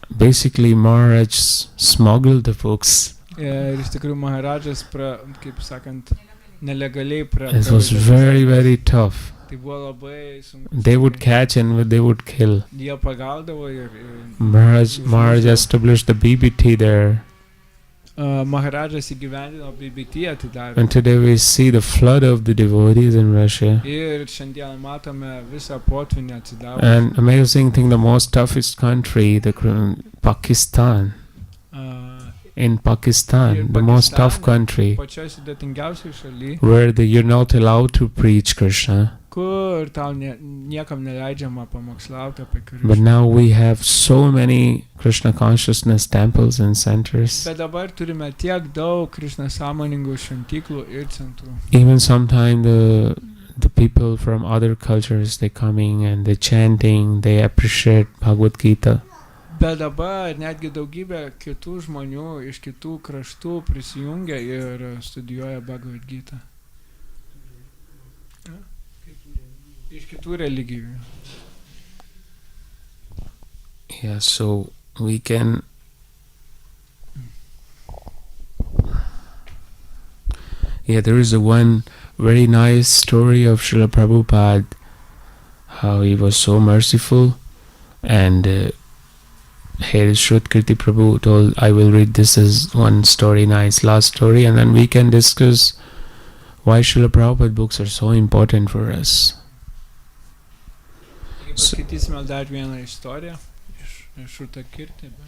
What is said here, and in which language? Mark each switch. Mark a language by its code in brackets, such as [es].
[en] Basically, Maharaj smuggled the books. [lt] Ir iš tikrųjų Maharajas, kaip sakant, nelegaliai [en] It was very tough. [lt] Tai buvo labai sunku. [en] They would catch and they would kill. [lt] Jie pagaudavo ir [en] Maharaj established the BBT there. [lt] Maharajas įgyvendino BBT atidarė. [en] And today we see the flood of the devotees in Russia. [lt] Ir šiandien matome visą potvynį atsidavus. [en] And amazing thing, the most toughest country, Pakistan. In Pakistan, the most tough country, [lt] Pačioj sudėtingiausioj šaly, [en] where you're not allowed to preach Krishna. [lt] Kur tau niekam neleidžiama pamokslauti apie Krishną. [en] But now we have so many Krishna consciousness temples and centers. [lt] Bet dabar turime tiek daug Krishna sąmoningų šventyklų ir centrų. [en] Even sometimes the people from other cultures, they coming and they chanting, they appreciate Bhagavad Gita. [lt] Bet dabar netgi daugybė kitų žmonių iš kitų kraštų prisijungia ir studijuoja Bhagavad Gita. Iš kitų religijų. [en] Yeah, so we can there is one very nice story of Srila Prabhupada, how he was so merciful, and here Shrutkirti Prabhu told, I will read this as one story, nice last story, and then we can discuss why Srila Prabhupada books are so important for us. [lt] Paskaitysime dar vieną istoriją iš Shrutkirti.